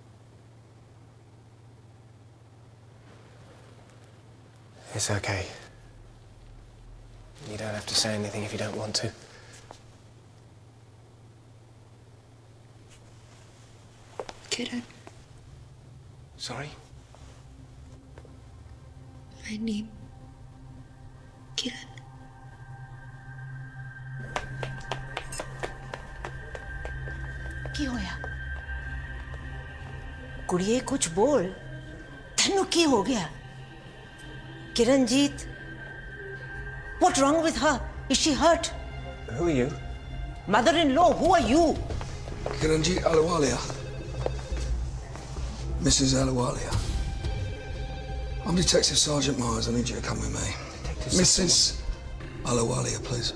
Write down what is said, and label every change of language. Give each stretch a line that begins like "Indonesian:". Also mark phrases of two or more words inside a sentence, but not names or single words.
English: It's okay. You don't have to say anything if you don't want to. Kiran, Sorry? my name. Kiran.
Punjabi: ਕੀ ਹੋਇਆ ਕੁੜੀਏ ਕੁਝ ਬੋਲ ਤੈਨੂੰ ਕੀ ਹੋ ਗਿਆ ਕਿਰਨਜੀਤ
English: What's wrong with her? Is she hurt? Who are you? Mother-in-law, who are you? Kiranjit Ahluwalia. Mrs. Ahluwalia. I'm Detective Sergeant Myers. I need you to come with me. Mrs. Ahluwalia, please.